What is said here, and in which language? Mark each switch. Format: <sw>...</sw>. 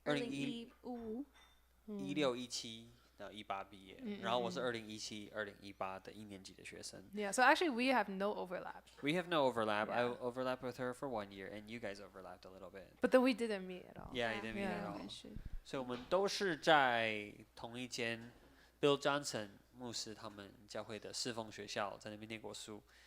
<zh>2015 1617到18毕业，然后我是2017 2018的1年级的学生。</zh> <en>Yeah, so actually we have no overlap. We have no overlap. I Yeah. overlapped with her for 1 year, and you guys overlapped a little bit. But then we didn't meet at all. Yeah, you didn't meet at Yeah. all.</en> <zh>所以我们都是在同一间 Bill Johnson 牧师他们教会的侍奉学校，在那边念过书。</zh>